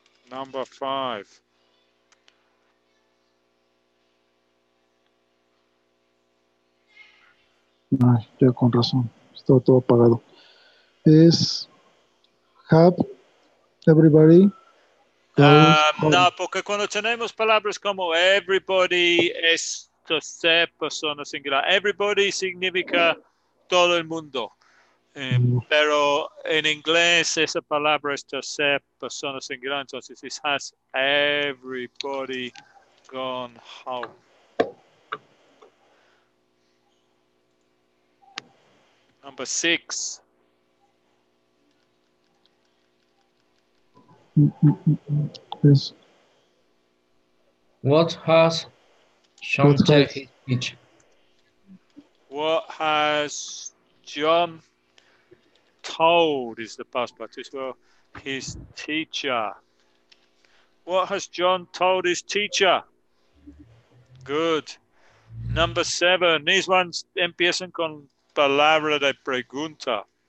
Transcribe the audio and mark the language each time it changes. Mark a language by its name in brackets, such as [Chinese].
[English] Number 5. [Spanish] Ay, ya con razón. Está todo apagado. Es have everybody goes home. No, porque cuando tenemos palabras como everybody es tercera persona singular. Everybody significa todo el mundo. Pero en inglés esa palabra es tercera persona singular, entonces [English] it has everybody gone home. Number 6. [Spanish] Es [English] What has John What tell has- his teacher? What has John told is the past participle, his teacher. What has John told his teacher? Good. Number 7. These ones [Spanish] empiezan con palabra de pregunta.